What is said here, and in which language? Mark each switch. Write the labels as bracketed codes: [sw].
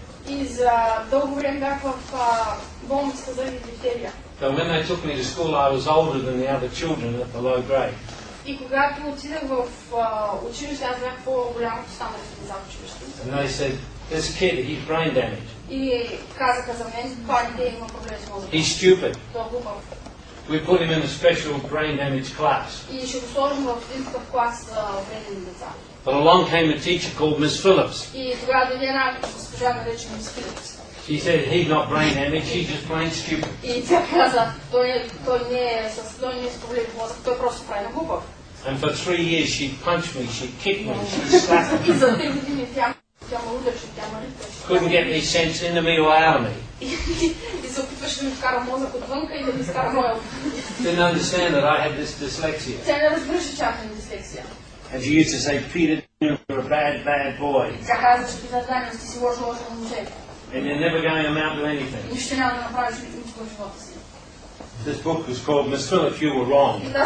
[bg] И за дълго време бях в болницата заради дифтерия. [en] So when they took me to school, I was older than the other children at the low grade. [bg] И когато отидах в училище, аз бях по-голям от останалите деца в училище. [en] And they said, this kid, he's brain damaged. [bg] И казаха за мен, това дете има проблем с мозъка. [en] He's stupid. [bg] Той е глупав. [en] We put him in a special brain damage class. [bg] И ще го сложим в един такъв клас за вредени деца. [en] But along came a teacher called Miss Phillips. [bg] И тогава дойде една госпожа, наречена Мис Филипс. [en] She said, he's not brain damaged, he's just plain stupid. [bg] И тя каза, той не е с проблем в мозъка, той просто прави на глупав. [en] And for 3 years she punched me, she kicked me, she slapped me. [bg] И за 3 години тя ме удряше, тя ме риташе. [en] Couldn't get any sense into me or out of me. [bg] И се опитваше да ми вкара мозък отвънка и да ми изкара моя отвънка. [en] Didn't understand that I had this dyslexia. [bg] Тя не разбираше, че аз имам дислексия. [en] And she used to say, Peter, you're a bad boy. [bg] Тя каза, че Питър, Даниелс, ти си лошо момче. [en] And you're never going to amount to anything. [bg] Нищо няма да направиш нищо в живота си. [en] This book was called Miss Phillips, You Were Wrong.